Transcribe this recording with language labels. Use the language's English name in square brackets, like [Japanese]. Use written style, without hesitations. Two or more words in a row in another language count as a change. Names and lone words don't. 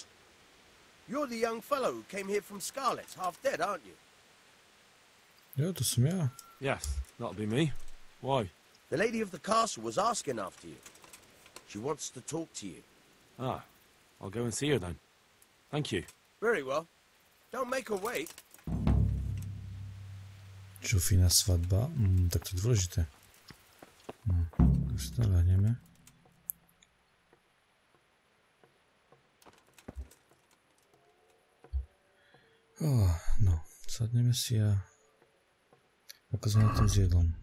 [English] You're the young fellow who came here from Scarlet's, half dead, aren't you? [Slovak] Jo, to som ja. [English] Yes, that'll be me. Why? The lady of the castle was asking after you. She wants to talk to you. Ah, I'll go and see her then. Thank you. Very well. Don't make her wait. [Slovak] Žofina svadba? Tak to je dôležité. Tak si to ľahneme. No, sadneme si a ako sme na tom s jedlom.